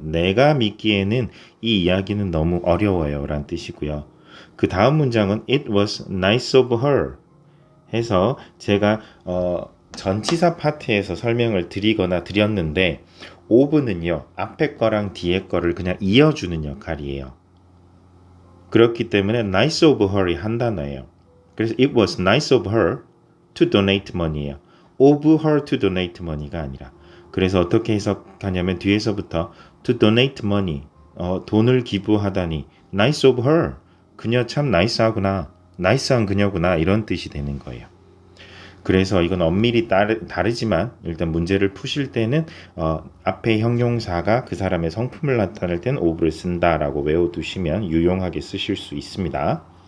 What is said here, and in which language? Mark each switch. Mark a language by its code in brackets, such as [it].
[ko] 내가 믿기에는 이 이야기는 너무 어려워요. 라는 뜻이고요. 그 다음 문장은 [en] It was nice of her. [ko] 해서 제가 전치사 파트에서 설명을 드렸는데 of는요. 앞에 거랑 뒤에 거를 그냥 이어주는 역할이에요. 그렇기 때문에 [en] nice of her [ko] 이 한 단어예요. 그래서 [en] it was nice of her to donate money예요. of her to donate money가 [ko] 아니라. 그래서 어떻게 해석하냐면 뒤에서부터 [en] to donate money, [ko] 돈을 기부하다니 [en] nice of her, [ko] 그녀 참 나이스하구나, 나이스한 그녀구나 이런 뜻이 되는 거예요. 그래서 이건 엄밀히 다르지만 일단 문제를 푸실 때는 앞에 형용사가 그 사람의 성품을 나타낼 때는 of를 쓴다라고 외워두시면 유용하게 쓰실 수 있습니다.